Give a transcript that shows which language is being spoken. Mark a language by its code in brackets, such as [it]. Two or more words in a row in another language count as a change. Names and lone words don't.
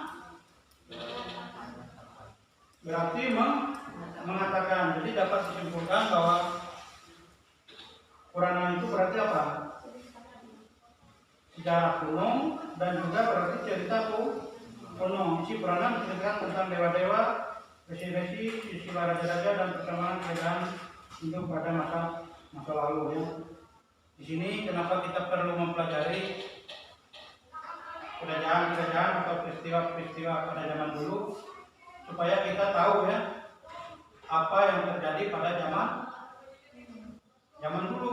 [id] Berarti mengatakan, jadi dapat disimpulkan bahwa Purana itu berarti apa? Sejarah kuno dan juga berarti cerita kuno. Isi Purana menceritakan tentang dewa-dewa, resi-resi, istilah raja-raja dan perkembangan kerajaan hidup pada masa lalu ya. Di sini kenapa kita perlu mempelajari kerajaan-kerajaan atau peristiwa-peristiwa pada zaman dulu, supaya kita tahu ya apa yang terjadi pada zaman dulu.